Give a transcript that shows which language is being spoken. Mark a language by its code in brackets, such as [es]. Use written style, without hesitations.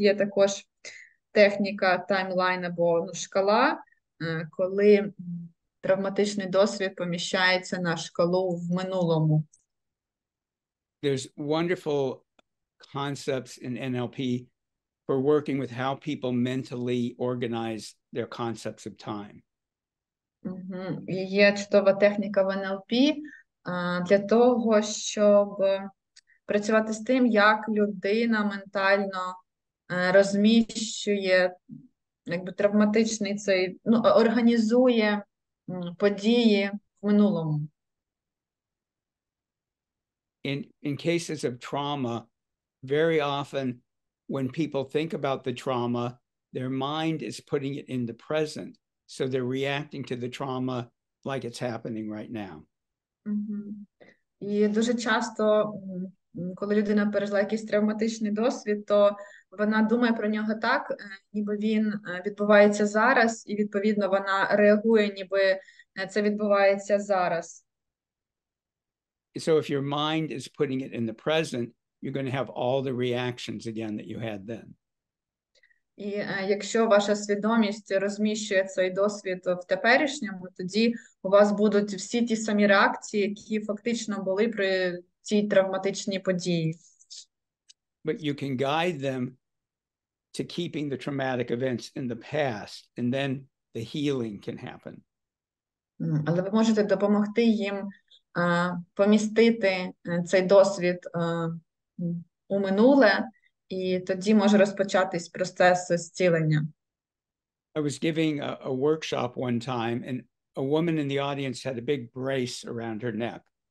[uk] Є також техніка таймлайн або шкала, коли травматичний досвід поміщається на шкалу в минулому. [en] There's wonderful concepts in NLP for working with how people mentally organize their concepts of time. [uk] Є чудова техніка в НЛП для того, щоб працювати з тим, як людина ментально розміщує, якби травматичний цей, організує події в минулому. [en] In cases of trauma, very often when people think about the trauma, their mind is putting it in the present. So they're reacting to the trauma like it's happening right now. [uk] І дуже часто, коли людина пережила якийсь травматичний досвід, то вона думає про нього так, ніби він відбувається зараз, і відповідно вона реагує, ніби це відбувається зараз. [en] So if your mind is putting it in the present, you're going to have all the reactions again that you had then. [uk] І якщо ваша свідомість розміщує цей досвід в теперішньому, тоді у вас будуть всі ті самі реакції, які фактично були при цій травматичній події. [en] But you can guide them to keeping the traumatic events in the past, and then the healing can happen. [uk] Але ви можете допомогти їм помістити цей досвід у минуле, і тоді може розпочатись процес зцілення. [en] I was giving a workshop one time, and a woman in the audience had a big brace around her neck.